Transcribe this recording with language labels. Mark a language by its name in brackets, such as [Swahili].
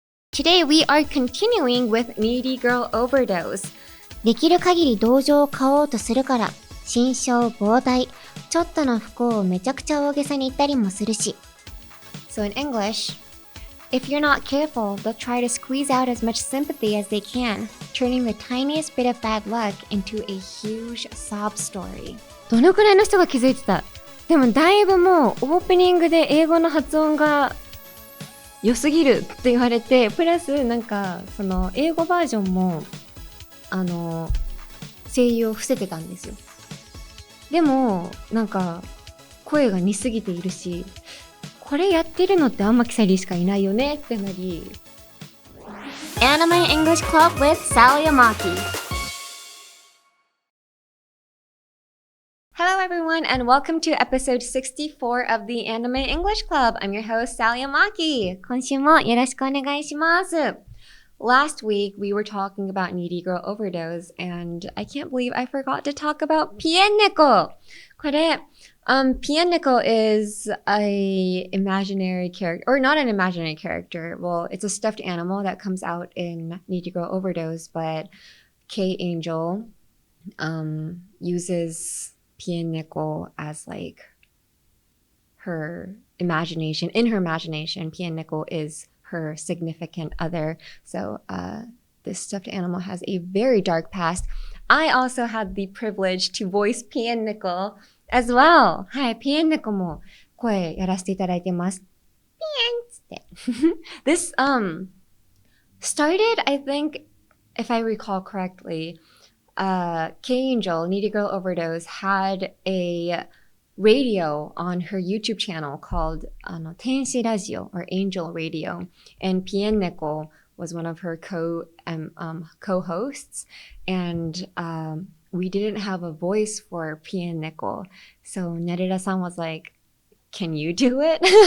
[English] Today we are continuing with Needy Girl Overdose. [Japanese] できる限り同情を買おうとするから、心象膨大、ちょっとの不幸をめちゃくちゃ大げさに言ったりもするし。 [English] So in English, if you're not careful, they'll try to squeeze out as much sympathy as they can, turning the tiniest bit of bad luck into a huge sob story. [Japanese] どのくらいの人が気づいてた？でもだいぶもうオープニングで英語の発音が良すぎるって言われて、プラスなんかその英語バージョンも声優を伏せてたんですよ。でもなんか声が似すぎているし、これやってるのって天木サリーしかいないよねってなり。 [English] Anime English Club with Sally Amaki.Hello everyone and welcome to episode 64 of the Anime English Club. I'm your host, Sally Amaki. [Japanese] 今週もよろしくお願いします。 [English] Last week we were talking about Needy Girl Overdose and I can't believe I forgot to talk about ぴえん猫。これ、ぴえん猫 is a imaginary character, or not an imaginary character. Well, it's a stuffed animal that comes out in Needy Girl Overdose, but K Angel uses ぴえん猫 as like her imagination. In her imagination, ぴえん猫 is her significant other. So this stuffed animal has a very dark past. I also had the privilege to voice ぴえん猫 as well. [Japanese] はい、ぴえん猫も声やらせていただいてます。ぴえんつって。 [English] This started, I think, if I recall correctly,K Angel, Needy Girl Overdose, had a radio on her YouTube channel called 天使ラジオ or Angel Radio, and ぴえん猫 was one of her co-hosts, and we didn't have a voice for ぴえん猫, so Nerida-san was like, can you do it?